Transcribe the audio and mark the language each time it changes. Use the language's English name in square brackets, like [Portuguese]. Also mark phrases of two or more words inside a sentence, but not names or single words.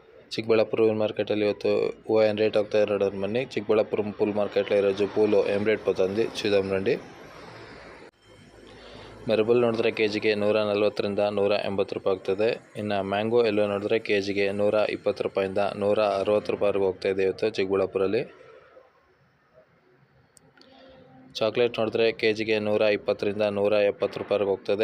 [Kannada] ಚಿಕ್ಕಬಳ್ಳಾಪುರ ಮಾರ್ಕೆಟಲ್ಲಿ ಇವತ್ತು ಹೂವು ಏನು ರೇಟ್ ಹೋಗ್ತಾ ಇರೋದು ಬನ್ನಿ. [Telugu] ಚಿಕ್ಕಬಳ್ಳಾಪುರ ಪೂಲ್ ಮಾರ್ಕೆಟ್లో ఈరోజు పూలు ఏం రేಟ್ పోతుంది చూద్దాం రండి. [Kannada] ಮೆರಬಲ್ ನೋಡಿದ್ರೆ ಕೆಜಿಗೆ 140ರಿಂದ 180 ರೂಪಾಯಿ ಆಗ್ತದೆ. ಇನ್ನು ಮ್ಯಾಂಗೋ ಎಲ್ಲೋ ನೋಡಿದ್ರೆ ಕೆಜಿಗೆ 120 ರೂಪಾಯಿಂದ 160 ರೂಪಾಯಿವರೆಗೂ ಹೋಗ್ತಾ ಇದೆ ಇವತ್ತು ಚಿಕ್ಕಬಳ್ಳಾಪುರಲ್ಲಿ. ಚಾಕ್ಲೇಟ್ ನೋಡಿದ್ರೆ ಕೆಜಿಗೆ 120ರಿಂದ 170 ರೂಪಾಯಿವರೆಗೂ ಹೋಗ್ತದೆ.